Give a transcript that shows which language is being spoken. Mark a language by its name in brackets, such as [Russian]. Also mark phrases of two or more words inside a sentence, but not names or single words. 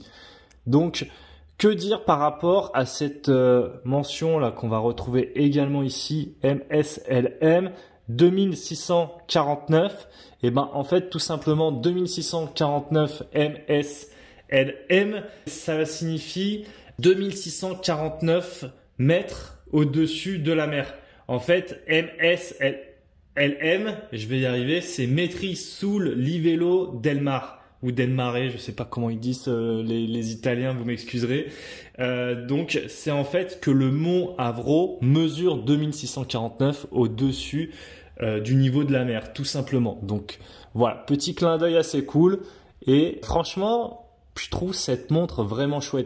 [French] Donc, que dire par rapport à cette mention là qu'on va retrouver également ici, MSLM 2649, et ben en fait tout simplement 2649 MSLM, ça signifie 2649 mètres au-dessus de la mer. En fait, MSLM, je vais y arriver, c'est [Italian] Metri sul livello del mar. Ou del mare, [French] je sais pas comment ils disent les Italiens, vous m'excuserez. Donc c'est en fait que le mont Avro mesure 2649 au-dessus du niveau de la mer, tout simplement. Donc voilà, petit clin d'œil assez cool. Et franchement, je trouve cette montre vraiment chouette.